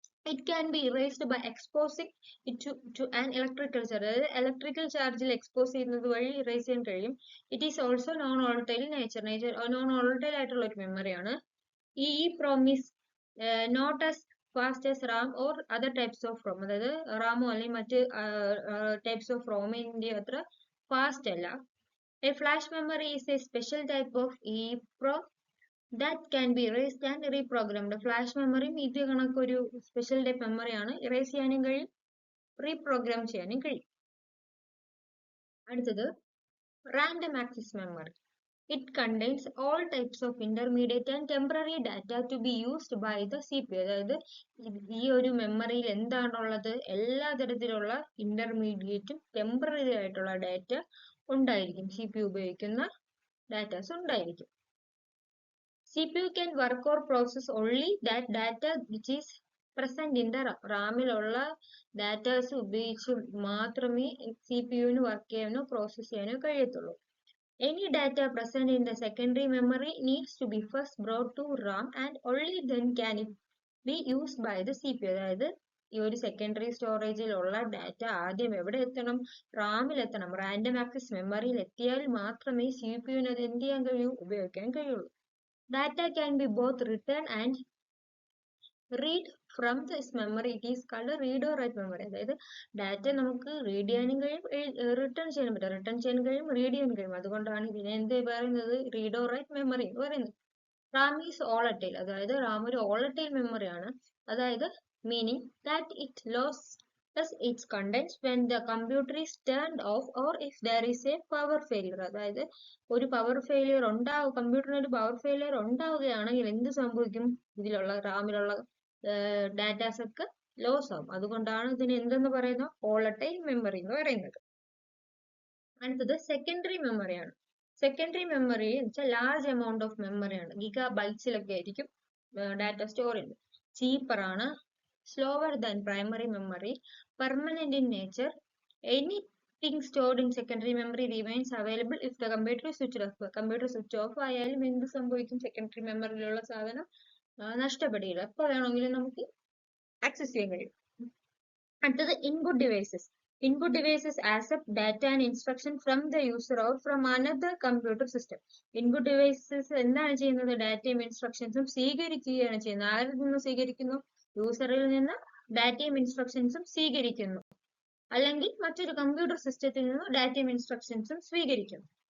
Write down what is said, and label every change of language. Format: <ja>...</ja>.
<en>It can be erased by exposing it to an electrical charge.</en> <ml>അതായത് electrical ചാർജിൽ expose ചെയ്യുന്നത് വഴി erase ചെയ്യാൻ കഴിയും.</ml> <en>it is also non volatile</en> <ml>non volatile ആയിട്ടുള്ള ഒരു മെമ്മറിയാണ്.</ml> <en>EEPROM is not as fast as RAM or other types of ROM.</en> <ml>അതായത് റാമോ അല്ലെങ്കിൽ മറ്റ് ടൈപ്സ് ഓഫ് റോമിന്റെ അത്ര ഫാസ്റ്റ് അല്ല.</ml> <en>A flash memory is a special type of EEPROM that can be erased and reprogrammed.</en> <ml>Flash മെമ്മറിയും ഇത് കണക്കൊരു special type മെമ്മറിയാണ്, erase ചെയ്യാനും കഴിയും, റീപ്രോഗ്രാം ചെയ്യാനും കഴിയും. അടുത്തത് random access memory.</ml> <en>It contains all types of intermediate and temporary data to be used by the CPU.</en> <ml>അതായത് ഈ ഒരു മെമ്മറിയിൽ എന്താണുള്ളത്, എല്ലാ തരത്തിലുള്ള ഇന്റർമീഡിയറ്റും ടെമ്പററി ആയിട്ടുള്ള ഡാറ്റ ഉണ്ടായിരിക്കും. CPU ഉപയോഗിക്കുന്ന ഡാറ്റാസ് ഉണ്ടായിരിക്കും.</ml> <en>CPU can work or process only that data which is present in the RAM.</en> <ml>റാമിലുള്ള datas ഉപയോഗിച്ച് മാത്രമേ CPU-ന് വർക്ക് ചെയ്യാനോ പ്രോസസ് ചെയ്യാനോ കഴിയത്തുള്ളൂ.</ml> <en>Any data present in the secondary memory needs to be first brought to RAM and only then can it be used by the CPU.</en> <ml>അതായത് ഈ ഒരു secondary സ്റ്റോറേജിലുള്ള data ആദ്യം എവിടെ എത്തണം? റാമിൽ എത്തണം. റാൻഡം ആക്സസ് മെമ്മറിയിൽ എത്തിയാൽ മാത്രമേ CPU-ന് അത് എന്ത് ചെയ്യാൻ കഴിയൂ? ഉപയോഗിക്കാൻ കഴിയുള്ളൂ.</ml> <en>Data can be both written and read from this memory. It is called a read or write memory.</en> <ml>അതായത് ഡാറ്റ നമുക്ക് റീഡ് ചെയ്യാനും കഴിയും, റിട്ടേൺ ചെയ്യാനും പറ്റും. റിട്ടേൺ ചെയ്യാൻ കഴിയും, റീഡ് ചെയ്യാൻ കഴിയും. അതുകൊണ്ടാണ് ഇതിനെ എന്ത് പറയുന്നത്? റീഡ് ഓർ റൈറ്റ് മെമ്മറി എന്ന് പറയുന്നത്.</ml> <en>RAM is volatile.</en> <ml>അതായത് റാം ഒരു ഓളറ്റൈൽ മെമ്മറിയാണ്.</ml> <en>അതായത് meaning that it lost its contents when the computer is turned off or if there is a power failure.</en> <ml>അതായത് ഒരു പവർ ഫെയിലിയർ ഉണ്ടാവും, കമ്പ്യൂട്ടറിന് ഒരു പവർ ഫെയിലിയർ ഉണ്ടാവുകയാണെങ്കിൽ എന്ത് സംഭവിക്കും? ഇതിലുള്ള റാമിലുള്ള ഡാറ്റാസ് ഒക്കെ ലോസ് ആവും. അതുകൊണ്ടാണ് ഇതിന് എന്തെന്ന് പറയുന്നത്? വോളറ്റൈൽ മെമ്മറി എന്ന് പറയുന്നത്. അടുത്തത് സെക്കൻഡറി മെമ്മറിയാണ്. സെക്കൻഡറി മെമ്മറി എന്ന് വെച്ചാൽ ലാർജ് എമൗണ്ട് ഓഫ് മെമ്മറിയാണ്. ഗിഗാ ബൈറ്റ്സിലൊക്കെ ആയിരിക്കും ഡാറ്റ സ്റ്റോർ ചെയ്യുന്നത്.</ml> <en>ചീപ്പറാണ്, slower than primary memory, permanent in nature. Anything stored in secondary memory remains available if the computer is switched off.</en> <ml>Computer switch off ആയാലും എന്ത് സംഭവിക്കും? Secondary മെമ്മറിയിലുള്ള സാധനം നഷ്ടപ്പെടില്ല. എപ്പോൾ വേണമെങ്കിലും നമുക്ക് ആക്സസ് ചെയ്യാൻ കഴിയും. അടുത്തത് input devices.</ml> <en>Input devices accept data and instruction from the user or from another computer system.</en> <ml>Input devices എന്താണ് ചെയ്യുന്നത്? ഡാറ്റയും ഇൻസ്ട്രക്ഷൻസും സ്വീകരിക്കുകയാണ് ചെയ്യുന്നത്. ആരിൽ നിന്ന് സ്വീകരിക്കുന്നു? യൂസറിൽ നിന്ന് ഡാറ്റയും ഇൻസ്ട്രക്ഷൻസും സ്വീകരിക്കുന്നു, അല്ലെങ്കിൽ മറ്റൊരു കമ്പ്യൂട്ടർ സിസ്റ്റത്തിൽ നിന്ന് ഡാറ്റയും ഇൻസ്ട്രക്ഷൻസും സ്വീകരിക്കുന്നു.</ml>